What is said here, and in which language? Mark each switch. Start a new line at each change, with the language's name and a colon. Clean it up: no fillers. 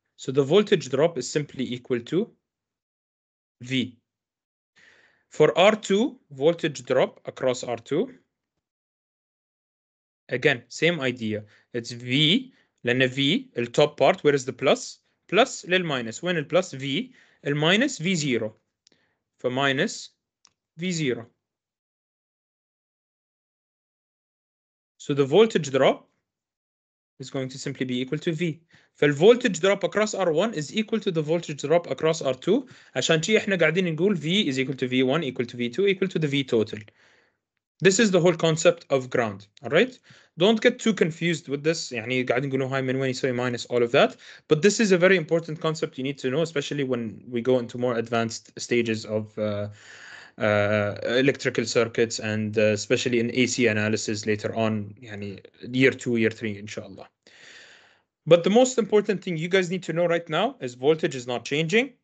English: So the voltage drop is simply equal to V. For R2, voltage drop across R2, again, same idea. It's V, لأن V, the top part, where is the plus? Plus
Arabic: للماينس. وين البلس؟ V, الماينس V0. فماينس V0.
English: So the voltage drop is going to simply be equal to V. فالvoltage drop across R1 is equal to the voltage drop across R2.
Arabic: عشان شي احنا قاعدين نقول
English: V is equal to V1 equal to V2 equal to the V total. This is the whole concept of ground. All right. Don't get too confused with this.
Arabic: يعني قاعدين نقولوا هاي من وين يسوي
English: minus all of that. But this is a very important concept you need to know, especially when we go into more advanced stages of electrical circuits and especially in AC analysis later on.
Arabic: يعني
English: year 2, year 3, inshallah. But the most important thing you guys need to know right now is voltage is not changing.